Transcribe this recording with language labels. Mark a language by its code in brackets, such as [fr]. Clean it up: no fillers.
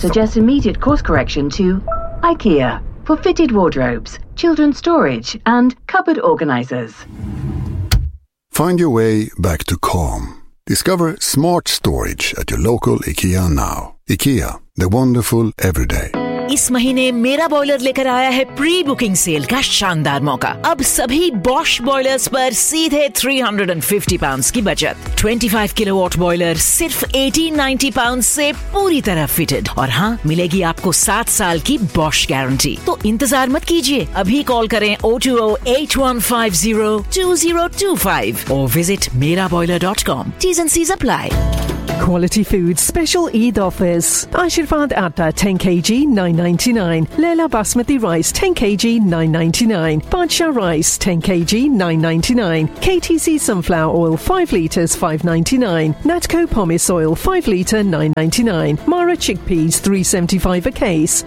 [en] suggest immediate course correction to IKEA. For fitted wardrobes, children's storage, and cupboard organizers. Find your way back to calm. Discover smart storage at your local IKEA now. IKEA, the wonderful everyday. [hi] इस महीने मेरा boiler लेकर आया है pre booking cell का शानदार मौका. अब सभी बॉश बॉयलर्स पर सीधे £350 की बचत. 25 किलोवाट बॉयलर सिर्फ £1,890 से पूरी तरह फिटेड. और हाँ, मिलेगी आपको 7 साल की बॉश गारंटी. तो इंतजार मत कीजिए, अभी कॉल करें 0208150-2025 और visit meraboiler.com. [en] T's and C's apply. Quality food, special Eid offers. Ashirvad Atta, 10 kg, £9.99. Lela Basmati Rice, 10 kg, £9.99. Badshah Rice, 10 kg, £9.99. KTC Sunflower Oil, 5 litres, £5.99. Natco Pomice Oil, 5 litre, £9.99. Mara Chickpeas, £3.75 a case.